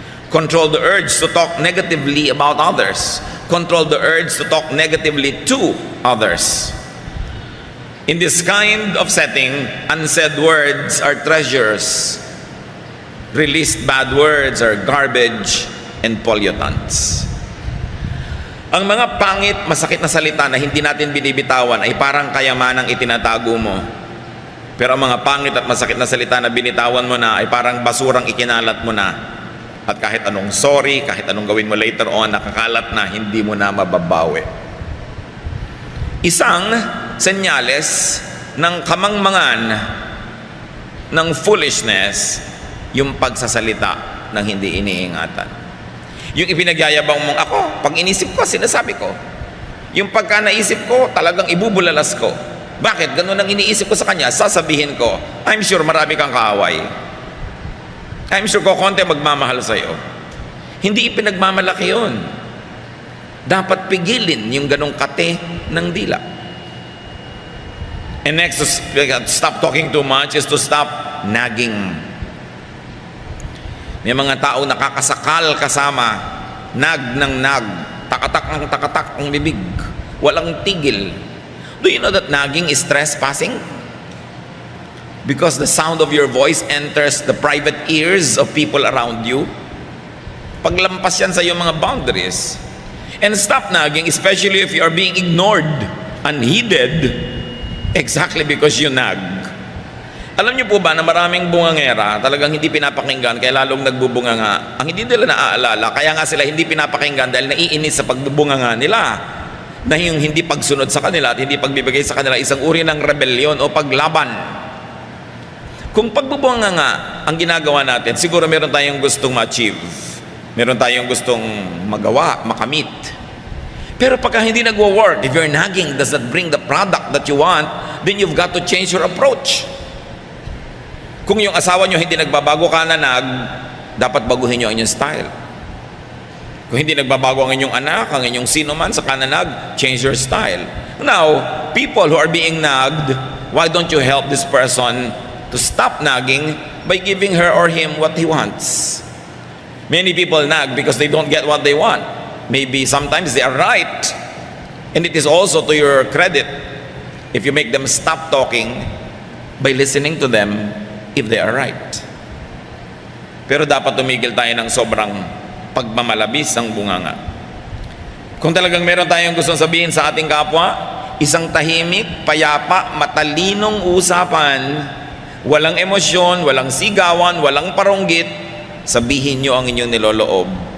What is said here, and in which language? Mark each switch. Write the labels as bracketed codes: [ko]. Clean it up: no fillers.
[en] Control the urge to talk negatively about others. Control the urge to talk negatively to others. In this kind of setting, unsaid words are treasures. Released bad words are garbage and pollutants. [tl] Ang mga pangit, masakit na salita na hindi natin binibitawan ay parang kayamanang itinatago mo. Pero ang mga pangit at masakit na salita na binitawan mo na ay parang basurang ikinalat mo na. At kahit anong sorry, kahit anong gawin mo [en] later on, [tl] nakakalat na, hindi mo na mababawi. Isang senyales ng kamangmangan ng foolishness, yung pagsasalita ng hindi iniingatan. Yung ipinagyayabang mong ako, pag inisip ko, sinasabi ko. Yung pagka naisip ko, talagang ibubulalas ko. Bakit? Ganun ang iniisip ko sa kanya, sasabihin ko, [en] I'm sure [tl] marami kang kaaway. [en] I'm sure [tl] ko konti magmamahal sa'yo. Hindi ipinagmamalaki yun. Dapat pigilin yung ganong kate ng dila. [en] And next, to stop talking too much is to stop nagging. [tl] May mga tao nakakasakal kasama, nag ng nag, takatak ng takatak ang bibig, walang tigil. [en] Do you know that nagging is trespassing? Because the sound of your voice enters the private ears of people around you. [tl] Paglampas yan sa iyong mga boundaries. [en] And stop nagging, especially if you are being ignored, unheeded, exactly because you nag. [tl] Alam niyo po ba na maraming bungangera talagang hindi pinapakinggan kaya lalong nagbubunganga. Ang hindi nila naaalala, kaya nga sila hindi pinapakinggan dahil naiinis sa pagbubunganga nila. Na yung hindi pagsunod sa kanila at hindi pagbibigay sa kanila isang uri ng rebellion o paglaban. Kung pagbubunga nga ang ginagawa natin, siguro meron tayong gustong ma-achieve. Meron tayong gustong magawa, makamit. Pero pagka hindi nagwo-work, [en] if your nagging does not bring the product that you want, then you've got to change your approach. [tl] Kung yung asawa nyo hindi nagbabago ka na dapat baguhin nyo ang inyong style. Kung hindi nagbabago ang inyong anak, ang inyong sino man sa kananag, [en] change your style. Now, people who are being nagged, why don't you help this person to stop nagging by giving her or him what he wants? Many people nag because they don't get what they want. Maybe sometimes they are right. And it is also to your credit if you make them stop talking by listening to them if they are right. [tl] Pero dapat tumigil tayo ng sobrang pagmamalabis ng bunganga. Kung talagang meron tayong gustong sabihin sa ating kapwa, isang tahimik, payapa, matalinong usapan, walang emosyon, walang sigawan, walang paronggit, sabihin nyo ang inyong niloloob.